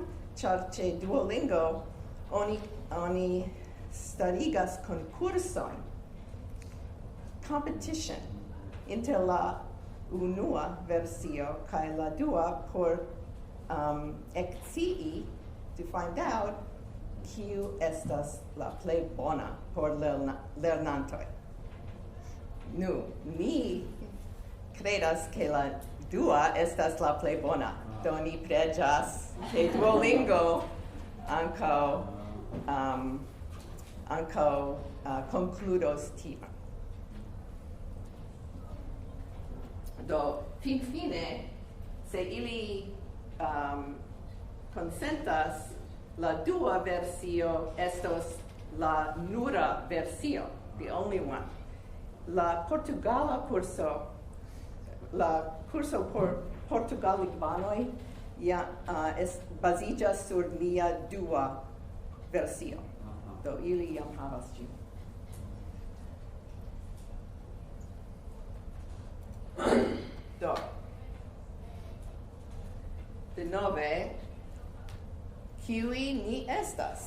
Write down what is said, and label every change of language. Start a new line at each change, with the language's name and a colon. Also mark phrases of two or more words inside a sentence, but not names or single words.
Esperanto: Ĉar ĉe Duolingo oni starigas konkursojn, competition inter la unua versio kaj la dua por ekscii,
English: to find out
Esperanto: kiu estas la plej bona por lernantoj. Nu, mi credas ke la dua estas la plej bona. Do ni preĝas ke Duolingo ankaŭ konkludos tion. Do, finfine, se ili konsentas, la dua versio estos la nura versio,
English: the only one.
Esperanto: La portugala curso, la curso por portugalingvanoj baziĝas sur lia dua versio. Do ili jam havas ĝin. Do, denove, kiuj ni estas?